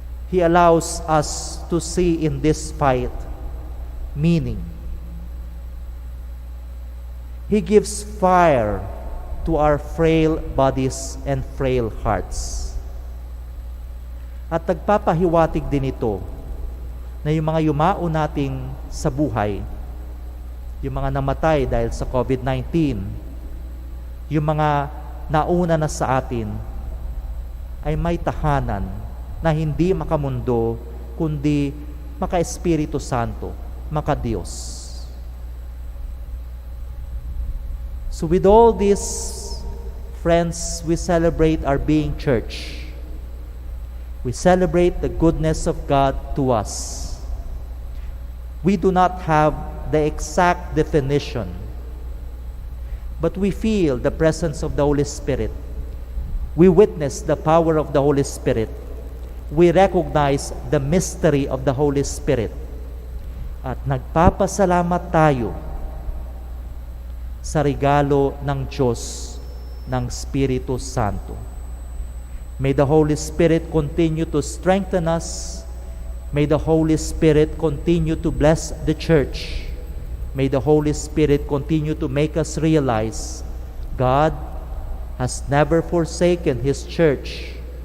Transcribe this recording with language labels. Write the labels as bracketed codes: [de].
[en] He allows us to see in this fight meaning. He gives fire to our frail bodies and frail hearts. [tl] At nagpapahiwatig din ito na yung mga yumao nating sa buhay, yung mga namatay dahil sa COVID-19, yung mga nauna na sa atin, ay may tahanan na hindi makamundo, kundi maka-Espiritu Santo, maka-Diyos. [en] So with all this, friends, we celebrate our being church. We celebrate the goodness of God to us. We do not have the exact definition, but we feel the presence of the Holy Spirit. We witness the power of the Holy Spirit. We recognize the mystery of the Holy Spirit. [tl] At nagpapasalamat tayo sa regalo ng Diyos ng Espiritu Santo. [en] May the Holy Spirit continue to strengthen us. May the Holy Spirit continue to bless the church. May the Holy Spirit continue to make us realize God has never forsaken His church.